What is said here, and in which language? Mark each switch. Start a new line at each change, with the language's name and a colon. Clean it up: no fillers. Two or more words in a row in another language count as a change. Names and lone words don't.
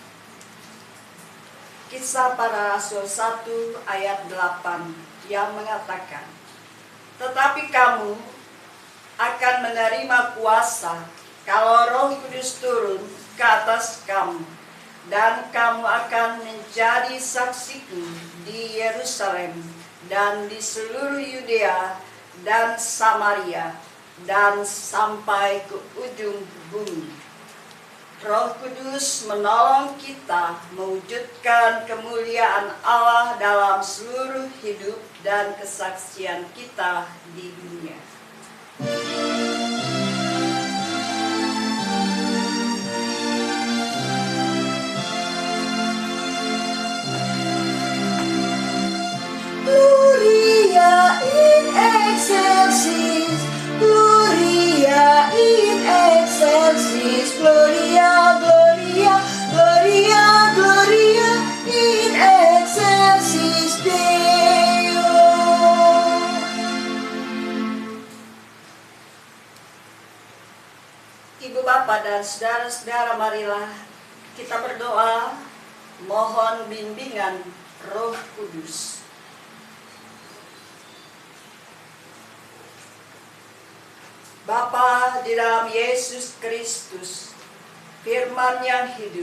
Indonesian: Kisah Para Rasul 1 ayat 8 yang mengatakan, tetapi kamu akan menerima kuasa kalau Roh Kudus turun ke atas kamu, dan kamu akan menjadi saksiku di Yerusalem dan di seluruh Yudea dan Samaria dan sampai ke ujung bumi. Roh Kudus menolong kita mewujudkan kemuliaan Allah dalam seluruh hidup dan kesaksian kita di dunia.
Latin: Gloria in excelsis, Gloria in excelsis, Gloria, Gloria, Gloria, Gloria in excelsis Deo.
Indonesian: Ibu Bapa dan saudara-saudara, marilah kita berdoa mohon bimbingan Roh Kudus. Bapa di dalam Yesus Kristus, firman yang hidup,